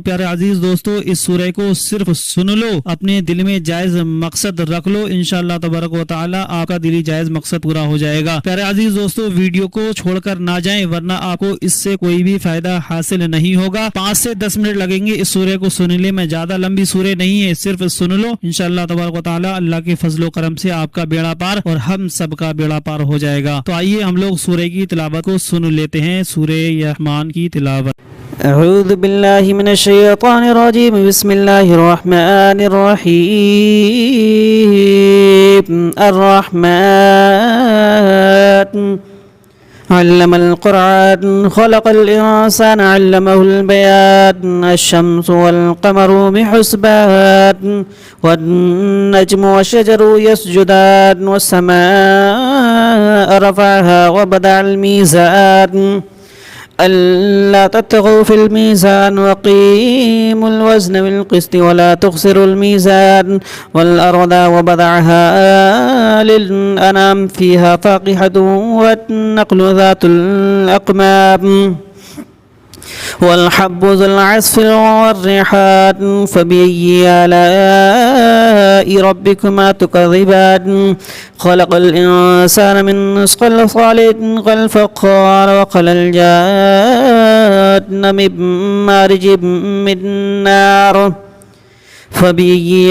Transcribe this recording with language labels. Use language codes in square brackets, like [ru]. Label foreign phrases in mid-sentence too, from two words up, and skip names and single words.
[hi] प्यारे अजीज दोस्तों, इस सूरह को सिर्फ सुन लो, अपने दिल में जायज मकसद रख लो, [ar] إن شاء الله تبارك وتعالى [hi] आपका दिली जायज मकसद पूरा हो जाएगा। प्यारे अजीज दोस्तों, वीडियो को छोड़कर ना जाएं, वरना आपको इससे कोई भी फायदा हासिल नहीं होगा। 5 से 10 मिनट लगेंगे इस सूरह को सुनने में, ज्यादा लंबी सूरह नहीं है, सिर्फ सुन लो। [ar] إن شاء الله تبارك وتعالى [hi] अल्लाह के फजलो करम से आपका बेड़ा पार और हम सबका बेड़ा पार हो जाएगा। तो आइए हम लोग सूरह की तिलावत को सुन लेते हैं, सूरह रहमान की तिलावत। [ar] أعوذ بالله من الشيطان الرجيم، بسم الله الرحمن الرحيم. الرحمن علم القرآن خلق الإنسان علمه البيان. الشمس والقمر بحسبان والنجم والشجر يسجدان والسماء رفعها ووضع الميزان ألا تطغوا في الميزان وأقيموا الوزن بالقسط ولا تخسروا الميزان والأرض وضعها للأنام فيها فاكهة والنخل ذات الأكمام والحب ذو العصف والريحان فبأي آلاء ربكما تكذبان خلق الإنسان من صلصال كالفخار وخلق الجان من مارج من نار فبأي